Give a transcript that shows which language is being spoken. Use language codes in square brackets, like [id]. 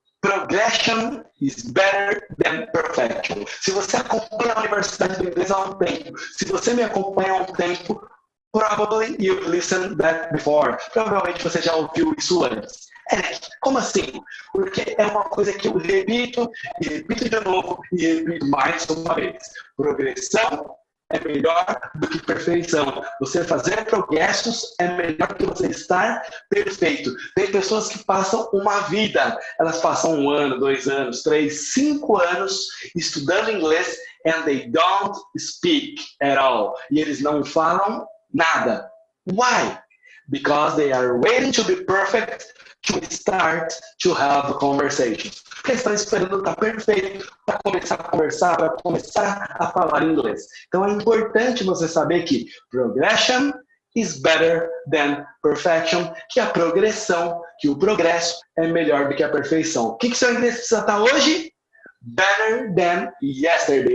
[en] Progression is better than perfection. [pt] Se você acompanha a Universidade do Inglês há um tempo, se você me acompanha há um tempo, [en] probably you've listened that before. [pt] Provavelmente você já ouviu isso antes. Como assim? Porque é uma coisa que eu repito, e repito de novo, e repito mais uma vez. Progressão é melhor do que perfeição. Você fazer progressos é melhor do que você estar perfeito. Tem pessoas que passam uma vida, elas passam 1 ano, 2 anos, 3, 5 anos estudando inglês [en] and they don't speak at all. [pt] E eles não falam nada. Why? [en] Because they are waiting to be perfect to start to have conversations. [pt] Porque eles estão esperando estar perfeito para começar a conversar, para começar a falar inglês. Então é importante você saber que [en] progression is better than perfection, [pt] que a progressão, que o progresso é melhor do que a perfeição. O que seu inglês precisa estar hoje? [en] Better than yesterday.